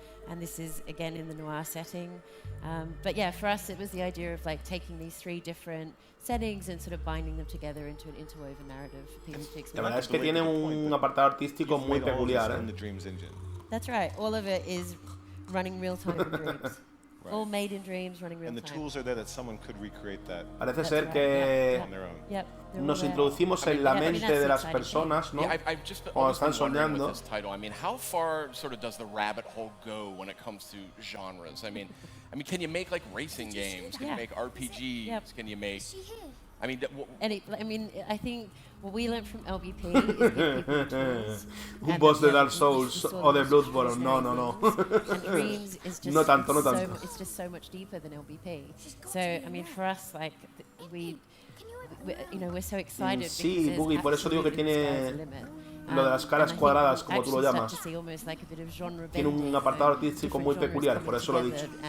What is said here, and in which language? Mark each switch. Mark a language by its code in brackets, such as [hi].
[en] and this is again in the noir setting. But yeah, for us it was the idea of like taking these 3 different settings and sort of binding them together into an interwoven narrative for people to experience. [es] La verdad es que tiene un apartado artístico muy peculiar, [en] That's right. All of it is running real time in Dreams. Right. All made in Dreams, running real time. And the tools are there that someone could recreate that. [es] Parece ser que nos introducimos en la mente de las personas, ¿no? Cuando están soñando. [en] I mean, how far sort of does the rabbit hole go when it comes to genres? I mean, can you make like racing games? Can you make RPGs? Yep. Can you make? I mean, I think what we learned from LBP is give people tools. [es] Un boss de Dark Souls o de Bloodborne. No. [en] And Dreams is just [es] no tanto. [en] It's just so much deeper than LBP. So, I mean, for us, like, we're so excited. [es] Sí, Boogie, por eso digo que tiene lo de las caras cuadradas, como tú lo llamas. Tiene un apartado artístico muy peculiar, por eso lo he dicho.